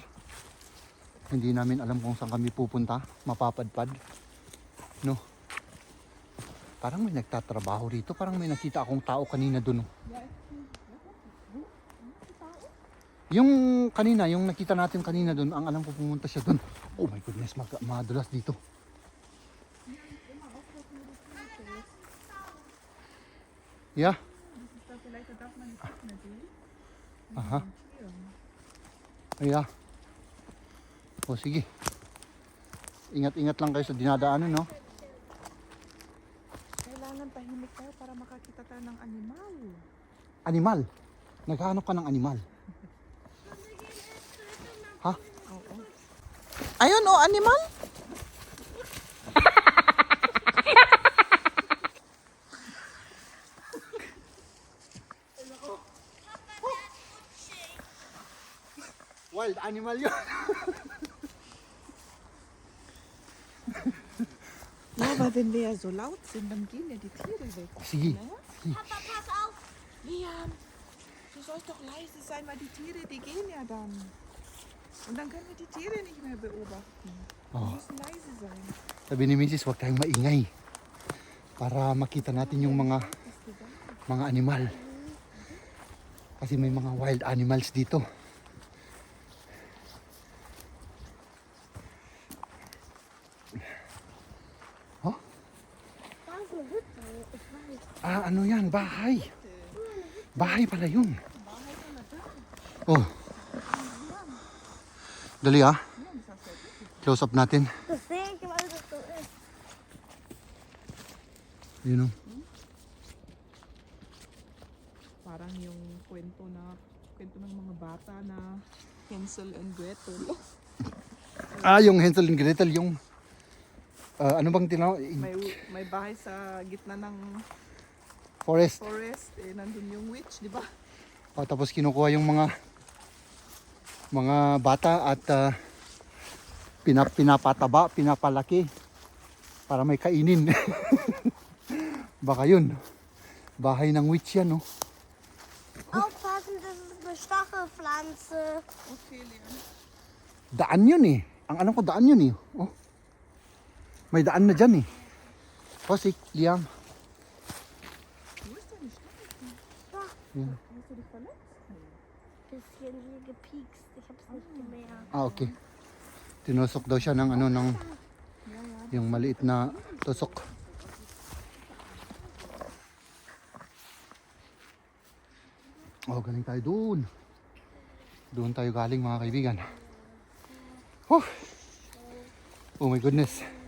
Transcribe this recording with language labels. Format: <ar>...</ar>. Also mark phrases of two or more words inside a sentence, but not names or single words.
<tl>Hindi namin alam kung saan kami pupunta, mapapadpad. No. Parang may nagtatrabaho rito, parang may nakita akong tao kanina doon. No? Yung kanina, yung nakita natin kanina doon, ang alam ko pumunta siya doon.</tl> <en>Oh my goodness,</en> <tl>madulas dito. Yeah. Aha. Yeah. O sige. Ingat-ingat lang kayo sa dinadaanan, no? Kailangan tahimik tayo para makakita tayo ng animal. Animal. Naghahanap ka ng animal. Ha? Oo. Ayun oh, animal.</tl> <en>Wild animal</en> <tl>yun.</tl> <de>Ja, aber wenn wir ja so laut sind, dann gehen ja die Tiere weg.</de> <tl>Sige.</tl> <de>Papa, pass auf. Liam, du sollst doch leise sein, weil die Tiere, die gehen ja dann. Und dann können wir die Tiere nicht mehr beobachten. Wir Oh. müssen leise sein.</de> <tl>Sabi ni Mrs. huwag tayong maingay. Para makita natin yung mga animal. Kasi may mga</tl> <en>wild animals</en> <tl>dito.</tl> <de>Da ist eine Hütte. Ich weiß.</de> <tl>Ah, ano yan? Bahay. Bahay pala yun. Oh. Dali ah.</tl> <en>Close up</en> <tl>natin.</tl> <de>Das sehe ich, weil das so ist.</de> <tl>Yun oh. Parang yung kwento ng mga bata na Hansel and Gretel. Ah, yung Hansel and Gretel, yung ano bang tinawag? May bahay sa gitna ng forest. forest. Eh, nandun yung witch, di ba? O, tapos kinukuha yung mga bata at pinapataba, pinapalaki para may kainin. Baka yun. Bahay ng witch yan, no?</tl> <de>Aufpassen, das ist eine Stachelpflanze.</de> <tl>Okay, Leon. Daan yun eh. Ang alam ko daan yun eh. Oh. May daan na dyan eh. Posik, Liam.</tl> <de>Wo ist denn die Stachelpflanze? Da,</de> <tl>Yan.</tl> <de>Hast du dich verletzt? bisschen hier gepiekst. Ich hab's nicht gemerkt.</de> <tl>Ah, okay. Tinusok daw siya ng yung maliit na tusok. Oh, galing tayo doon. Doon tayo galing mga kaibigan. Oh,</tl> <en>oh my goodness.</en>